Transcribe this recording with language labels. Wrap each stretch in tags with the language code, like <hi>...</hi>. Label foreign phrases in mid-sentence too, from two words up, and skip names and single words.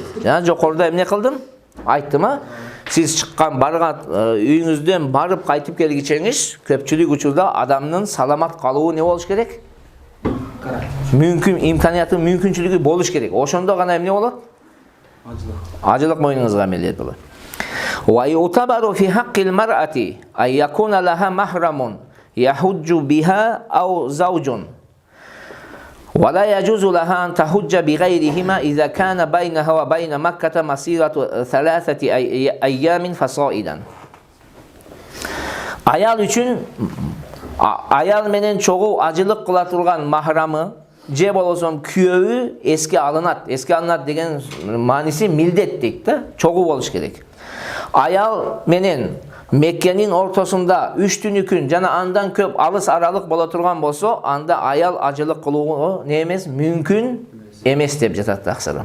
<ky>Жана жокоруда эмне кылдым? Айттым, сиз чыккан барган үйүңүздөн барып кайтып келгичеңиз, көпчүлүк учурда адамдын саламат калуу не болуш керек? Мүмкүн, имканияты, мүмкүнчүлүгү болуш керек. Ошондо гана эмне болот? Ажылык мойнуңузга милдет болот.</ky> <ar>ويعتبر في حق المرأة أن يكون لها محرم يحج بها أو زوج. ولا يجوز لها أن تحج بغيرهما إذا كان بينها وبين مكة مسيرة 3 أيام فصاعدا.</ar> <ky>Аял үчүн аял менен чогуу ажылык кыла турган махрамы же болосом күйөөү эске алынат. Эске алынат деген мааниси милдет дейт да. Чогуу болуш керек. Аял менен Меккенин ортосунда 3 түнү жана андан көп алыс аралык боло турган болсо, анда аял ажылык кылуу не эмес, мүмкүн эмес деп жатат аксырым.</ky>